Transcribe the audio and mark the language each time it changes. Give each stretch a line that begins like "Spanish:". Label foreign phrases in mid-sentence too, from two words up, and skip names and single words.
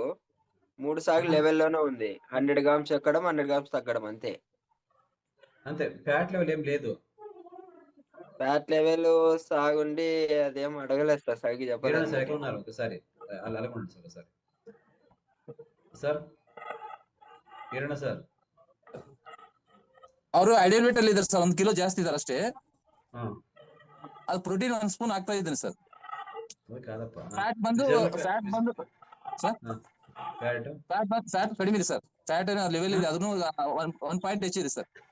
Telugu: 3 సార్లు లెవెల్లోనే ఉంది. 100 grams ఎక్కడం, 100 grams తగ్గడం అంతే. అంతే,
English: fat level
Telugu: ఏం లేదు.
English: fat level
Telugu: సాగుండి అదేం అడగలేదు సార్ సరిగ్గా వీరన్న చెప్పలేదు సార్ నాకు. ఎట్లా ఉన్నారు ఒకసారి అలాగండి సార్ ఒకసారి సార్ వీరಣ್ಣ ಸರ್
Kannada: ಅವರು
English: ideal weight
Kannada: ಅಲ್ಲಿ ಇದಾರೆ ಸರ್, 1 ಕಿಲೋ ಜಾಸ್ತಿ ಇದಾರೆ ಅಷ್ಟೇ. ಹಾ ಅದು ಪ್ರೋಟೀನ್ 1 ಸ್ಪೂನ್ ಹಾಕ್ತಾ ಇದ್ದೀನಿ ಸರ್. ಅದು ಕಾದಪ್ಪ ಫ್ಯಾಟ್ ಬಂದು ಸರ್ ಫ್ಯಾಟ್ ಕಡಿಮೆ ಇದೆ ಸರ್.
English: fat level
Kannada: ಇದೆ, ಅದನ್ನು 1 ಪಾಯಿಂಟ್ ಹೆಚ್ಚಿದೆ ಸರ್.